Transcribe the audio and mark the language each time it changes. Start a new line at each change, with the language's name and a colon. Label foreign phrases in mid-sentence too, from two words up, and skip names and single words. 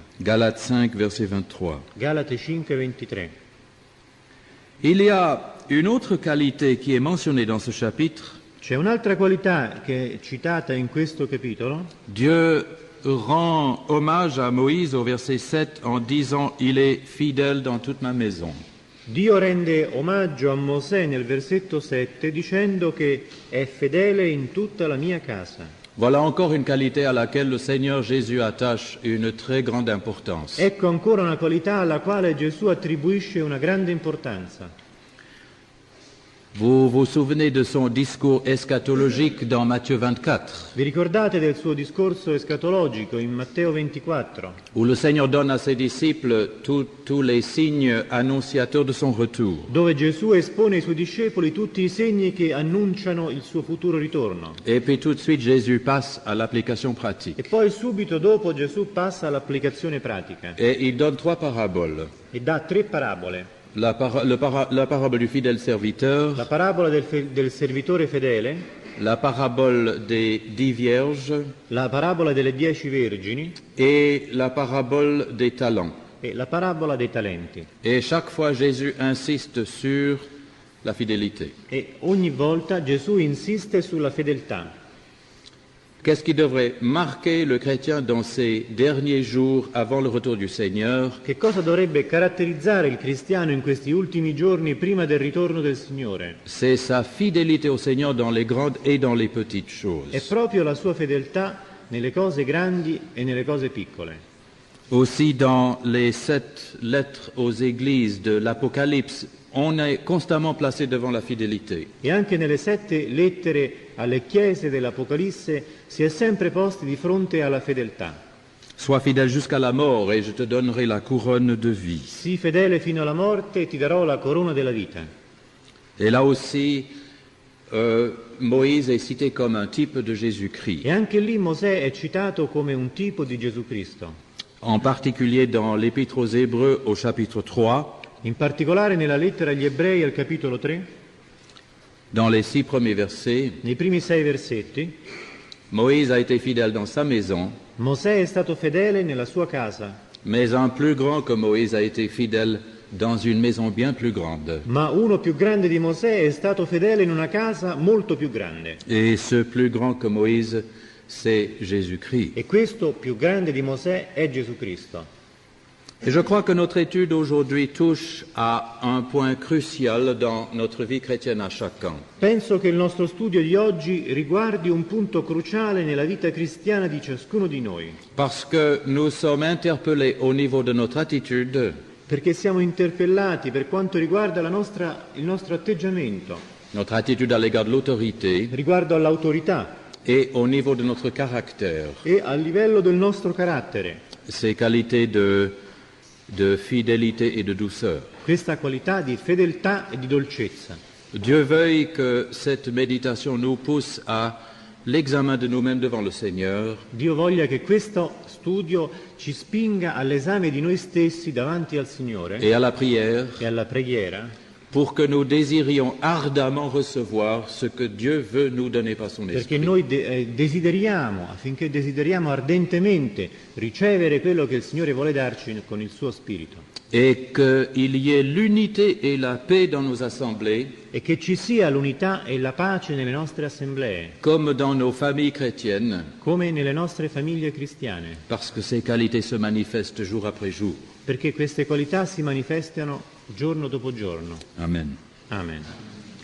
French: Galates 5, verset 23.
Italian: Galate 5:23.
French: Il y a une autre qualité qui est mentionnée dans ce chapitre.
Italian: C'è un'altra qualità che è citata in questo capitolo.
French: Dieu rend hommage à Moïse au verset 7 en disant « Il est fidèle dans toute ma maison ».
Italian: Dio rende omaggio a Mosè nel versetto 7 dicendo che è fedele in tutta la mia casa.
French: Voilà encore une qualité à laquelle le Seigneur Jésus attache une très grande importance.
Italian: Ecco ancora una qualità alla quale Gesù attribuisce una grande importanza.
French: Vous vous souvenez de son discours eschatologique dans Matthieu 24,
Italian: Vi ricordate del suo discorso escatologico in Matteo 24,
French: où le Seigneur donne à ses disciples tous les signes annonciateurs de son retour.
Italian: dove Gesù espone ai suoi discepoli tutti i segni che annunciano il suo futuro ritorno.
French: Et puis tout de suite, Jésus passe à l'application pratique.
Italian: E poi subito dopo Gesù passa all'applicazione pratica
French: Et il donne 3 paraboles.
Italian: e dà 3 parabole.
French: La parabole du fidèle serviteur,
Italian: La parabola del servitore fedele,
French: la parabole des 10 vierges
Italian: la parabola delle 10 vergini
French: et la parabole des talents.
Italian: e la parabola dei talenti.
French: Et chaque fois, Jésus insiste sur la fidélité.
Italian: E ogni volta Gesù insiste sulla fedeltà.
French: Qu'est-ce qui devrait marquer le chrétien dans ces derniers jours avant le retour du Seigneur?
Italian: Che cosa dovrebbe caratterizzare il cristiano in questi ultimi giorni prima del ritorno del Signore?
French: C'est sa fidélité au Seigneur dans les grandes et dans les petites choses.
Italian: È proprio la sua fedeltà nelle cose grandi e nelle cose piccole.
French: Aussi dans les 7 lettres aux églises de l'Apocalypse, on est constamment placé devant la fidélité.
Italian: E anche nelle 7 lettere alle chiese dell'Apocalisse si è sempre posti di fronte alla fedeltà.
French: Sois fidèle jusqu'à la mort et je te donnerai la couronne de vie.
Italian: Sii fedele fino alla morte e ti darò la corona della vita.
French: Et là aussi, Moïse est cité comme un type de Jésus-Christ,
Italian: E anche lì Mosè è citato come un tipo di Gesù Cristo.
French: en particulier dans l'Épître aux Hébreux au chapitre 3,
Italian: In particolare nella lettera agli Ebrei al capitolo 3,
French: dans les 6 premiers versets,
Italian: nei primi 6 versetti,
French: Moïse a été fidèle dans sa maison,
Italian: Mosè è stato fedele nella sua casa,
French: mais un plus grand que Moïse a été fidèle dans une maison bien plus grande.
Italian: ma uno più grande di Mosè è stato fedele in una casa molto più grande.
French: Et ce plus grand que Moïse, c'est Jésus-Christ.
Italian: E questo più grande di Mosè è Gesù Cristo.
French: Et je crois que notre étude aujourd'hui touche à un point crucial dans notre vie chrétienne à chacun.
Italian: Penso che il nostro studio di oggi riguardi un punto cruciale nella vita cristiana di ciascuno di noi,
French: Parce que nous sommes interpellés au niveau de notre attitude,
Italian: perché siamo interpellati per quanto riguarda il nostro atteggiamento
French: notre attitude à l'égard de l'autorité
Italian: riguardo all'autorità
French: et au niveau de notre caractère.
Italian: e a livello del nostro carattere,
French: Ces qualités de fidélité et de douceur.
Italian: questa qualità di fedeltà e di dolcezza.
French: Dieu veuille que cette méditation nous pousse à l'examen de nous-mêmes devant le Seigneur
Italian: Dio voglia che questo studio ci spinga all'esame di noi stessi davanti al Signore
French: et à la prière
Italian: e alla preghiera,
French: pour que nous désirions ardemment recevoir ce que Dieu veut nous donner par son
Italian: perché
French: Esprit.
Italian: noi desideriamo ardentemente ricevere quello che il Signore vuole darci con il suo Spirito.
French: et qu'il y ait l'unité et la paix dans nos assemblées,
Italian: e che ci sia l'unità e la pace nelle nostre assemblee,
French: comme dans nos familles chrétiennes,
Italian: come nelle nostre famiglie cristiane,
French: parce que ces qualités se manifestent jour après jour.
Italian: perché queste qualità si manifestano giorno dopo giorno.
French: Amen.
Italian: Amen.